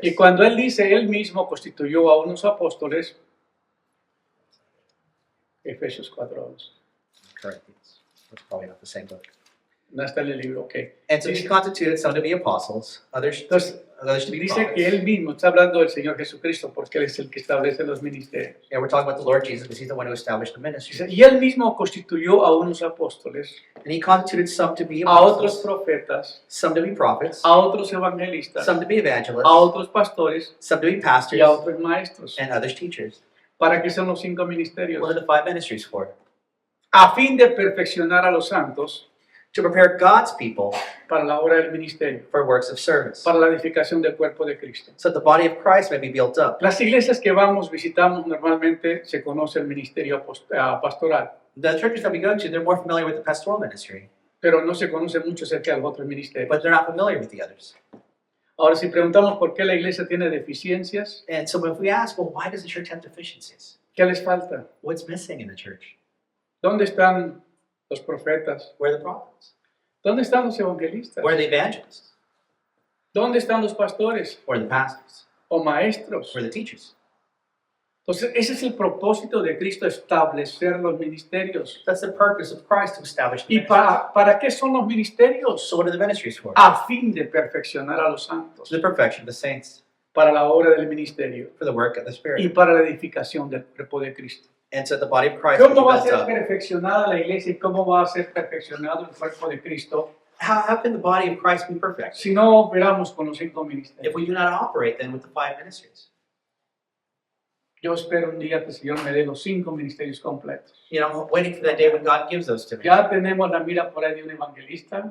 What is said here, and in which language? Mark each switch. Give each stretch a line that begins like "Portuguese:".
Spanish: Y cuando él dice, él mismo constituyó a unos apóstoles, Efesios 4, 11.
English: Corinthians. That's probably not the same book.
Spanish: No está en el libro, ok.
English: And so He constituted some to be apostles, others to be
Spanish: Dice que
English: prophets.
Spanish: él mismo, está hablando del Señor Jesucristo, porque él es el que establece los ministerios.
English: Yeah, we're talking about the Lord Jesus because He's the one who established the ministry.
Spanish: Dice, y él mismo constituyó a unos apóstoles,
English: And He constituted some to be
Spanish: a otros
English: apostles,
Spanish: profetas,
English: some to be prophets,
Spanish: a otros evangelistas,
English: some to be evangelists,
Spanish: a otros pastores
English: some to be
Spanish: y
English: pastors,
Spanish: a otros maestros.
English: and others teachers.
Spanish: ¿Para qué son los 5 ministerios?
English: What are the 5 ministries for?
Spanish: A fin de perfeccionar a los santos
English: To prepare God's people
Spanish: para la obra del ministerio,
English: for works of service,
Spanish: para la edificación del cuerpo de Cristo.
English: so that the body of Christ may be built up.
Spanish: Las iglesias que visitamos normalmente se conoce el ministerio pastoral,
English: The churches that we go to, they're more familiar with the pastoral ministry,
Spanish: pero no se conoce mucho acerca de los otros ministerios.
English: but they're not familiar with the others.
Spanish: Ahora, si preguntamos por qué la iglesia tiene deficiencias,
English: And so if we ask, well, why does the church have deficiencies?
Spanish: ¿qué les falta?
English: What's missing in the church?
Spanish: ¿Dónde están los profetas?
English: Where are the prophets?
Spanish: ¿Dónde están los evangelistas?
English: Where are the evangelists?
Spanish: ¿Dónde están los pastores
English: Where are the pastors?
Spanish: o maestros?
English: Where are the teachers?
Spanish: Entonces, ese es el propósito de Cristo, establecer los ministerios.
English: That's the purpose of Christ to establish the
Spanish: ¿Y
English: ministry.
Spanish: para qué son los ministerios?
English: So what are the ministries for?
Spanish: A fin de perfeccionar a los santos,
English: The perfection of the saints,
Spanish: para la obra del ministerio
English: for the work of the
Spanish: y
English: Spirit,
Spanish: para la edificación del cuerpo de Cristo.
English: and so that the body of Christ will be
Spanish: ¿Cómo va a
English: built
Spanish: ser
English: up.
Spanish: perfeccionada la iglesia y cómo va a ser perfeccionado el cuerpo de Cristo
English: How can the body of Christ be perfect
Spanish: si no operamos con los 5
English: if
Spanish: ministerios?
English: we do not operate then with the 5 ministries?
Spanish: Yo espero un día que el Señor me dé los 5 ministerios completos.
English: You know, I'm waiting for that day when God gives those to me.
Spanish: Ya tenemos la mira por ahí de un evangelista,